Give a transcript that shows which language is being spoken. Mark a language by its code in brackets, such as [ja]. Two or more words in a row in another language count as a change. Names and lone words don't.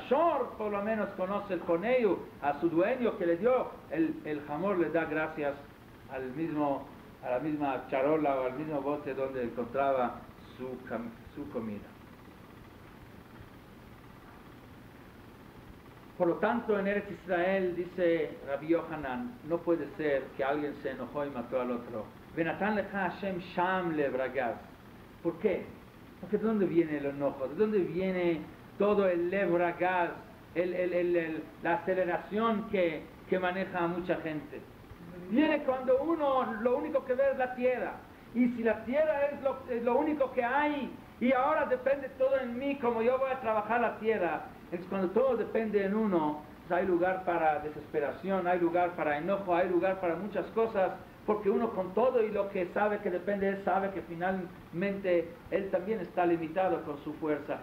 [es] Shor por lo menos conoce el coneyu, a su dueño que le dio el jamor, le da gracias a la misma charola o al mismo bote donde encontraba su comida. Por lo tanto, en Eretz Israel, dice Rabbi Yohanan, no puede ser que alguien se enojó y mató al otro. [he] ונתן לך השם שם לב רגז. [es] ¿Por qué? Porque ¿de dónde viene el enojo? ¿De dónde viene todo el levragaz, la aceleración que maneja a mucha gente? Viene cuando uno lo único que ve es la tierra. Y si la tierra es lo único que hay, y ahora depende todo en mí, como yo voy a trabajar la tierra, es cuando todo depende en uno, pues hay lugar para desesperación, hay lugar para enojo, hay lugar para muchas cosas, porque uno con todo y lo que sabe que depende de él, sabe que finalmente él también está limitado con su fuerza.